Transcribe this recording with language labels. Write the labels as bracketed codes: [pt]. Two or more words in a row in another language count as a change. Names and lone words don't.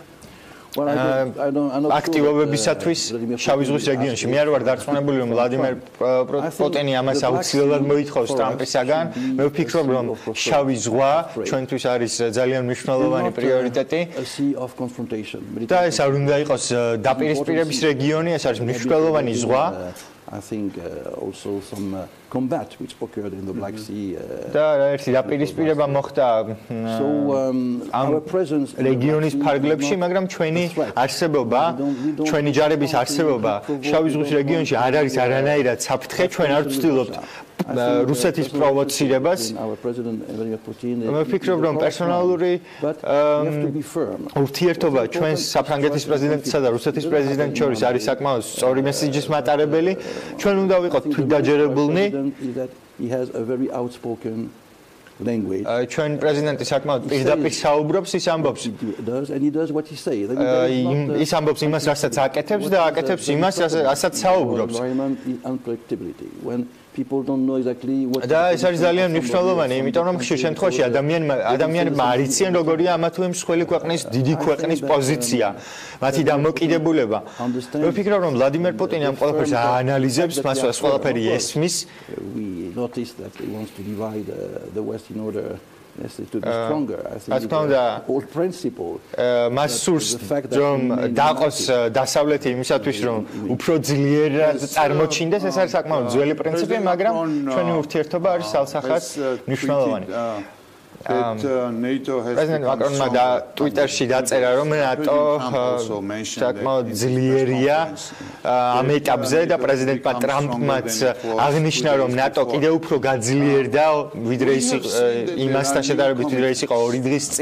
[ka] აქტივობებისათვის შავი ზღვის რეგიონში მე არ ვარ დარწმუნებული რომ ვლადიმერ პუტინი ამას აუცილებლად მოითხოვს ტრამპისაგან მე ვფიქრობ რომ შავი ზღვა ჩვენთვის არის ძალიან მნიშვნელოვანი პრიორიტეტი და ეს არ უნდა იყოს დაპირისპირების რეგიონი ეს არის მნიშვნელოვანი ზღვა [en] I think also some combat which occurred in the Black Sea. [ka] და ერთი დაპირისპირება მოხდა [en] our presence [ka] რეგიონის ფარგლებში, მაგრამ ჩვენი არსებობა, ჩვენი ჯარების არსებობა შავი ზღვის რეგიონში არ არის არანაირად საფრთხე, ჩვენ არ ვცდილობთ რუსეთის პროვოცირებას. მე ვფიქრობ, რომ პერსონალური ურთიერთობა ჩვენს საფრანგეთის პრეზიდენტსა და რუსეთის პრეზიდენტს შორის არის საკმაოდ სწორი მესიჯის მატარებელი. ჩვენ უნდა ვიყოთ თვითდაჯერებულნი. [en] He has a very outspoken language. [ka] ჩვენ პრეზიდენტი საკმაოდ პირდაპირ საუბრობს, ის ამბობს. [en] And he does what he says. [ka] ის ამბობს იმას, რასაც აკეთებს და აკეთებს იმას, რასაც საუბრობს. [en] Unpredictability. When people don't know exactly what [ka] და ეს არის ძალიან მნიშვნელოვანი, იმიტომ რომ ხშირ შემთხვევაში ადამიანებმა არ იციან როგორია ამა თუ იმ მსხვილი ქვეყნის, დიდი ქვეყნის პოზიცია, მათი დამოკიდებულება. მე ვფიქრობ, რომ ვლადიმერ პუტინი ამ ყველაფერს აანალიზებს, მას ეს ყველაფერი ესმის. [en] We noticed that he wants to divide the West in order to be stronger. I think the old principle. [ka] მას სურს რომ დაყოს დასავლეთი იმისათვის რომ უფრო ძლიერად წარმოჩინდეს, ეს არის საკმაოდ ძველი პრინციპი, მაგრამ ჩვენი ურთიერთობა არის სალსახად მნიშვნელოვანი. პრეზიდენტ მაკრონმა და ტვიტერში დაწერა, რომ ნატო საკმაოდ ძლიერია ამ ეტაპზე და პრეზიდენტმა ტრამპმაც აღნიშნა, რომ ნატო კიდევ უფრო გაძლიერდა, ვიდრე ის იმასთან შედარებით, ვიდრე ის იყო 2 დღის წინ.